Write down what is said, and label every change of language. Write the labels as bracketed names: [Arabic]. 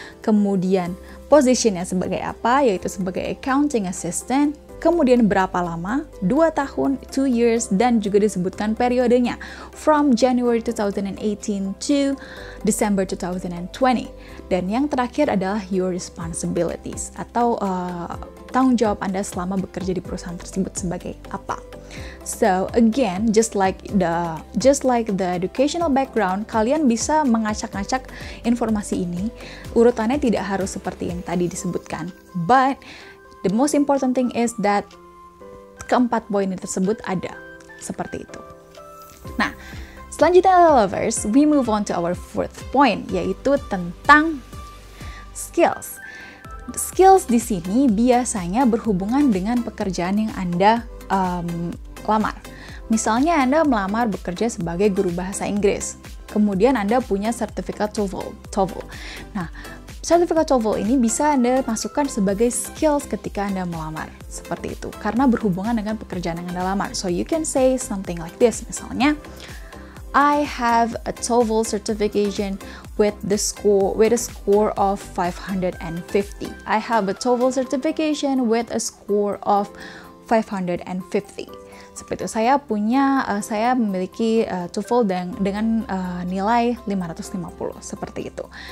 [Indonesian] Kemudian positionnya sebagai apa, yaitu sebagai accounting assistant. Kemudian berapa lama, 2 tahun, 2 years, dan juga disebutkan periodenya. [English] From January 2018 to December 2020. [Indonesian] Dan yang terakhir adalah [English] your responsibilities [Indonesian] atau tanggung jawab Anda selama bekerja di perusahaan tersebut sebagai apa. [English] So again, just like the educational background, [Indonesian] kalian bisa mengacak-ngacak informasi ini. Urutannya tidak harus seperti yang tadi disebutkan, [English] but the most important thing is that [Indonesian] keempat poin tersebut ada seperti itu. Nah, selanjutnya [English] lovers, we move on to our 4th point, [Indonesian] yaitu tentang skills. Skills di sini biasanya berhubungan dengan pekerjaan yang Anda lamar. Misalnya Anda melamar bekerja sebagai guru bahasa Inggris, kemudian Anda punya sertifikat TOEFL. Nah, sertifikat TOEFL ini bisa Anda masukkan sebagai skills ketika Anda melamar. Seperti itu, karena berhubungan dengan pekerjaan yang Anda lamar. [English] So you can say something like this, [Indonesian] misalnya, [English] I have a TOEFL certification with a score of 550. I have a TOEFL certification with a score of 550. [Indonesian] Seperti itu, saya memiliki TOEFL dengan nilai 550, seperti itu.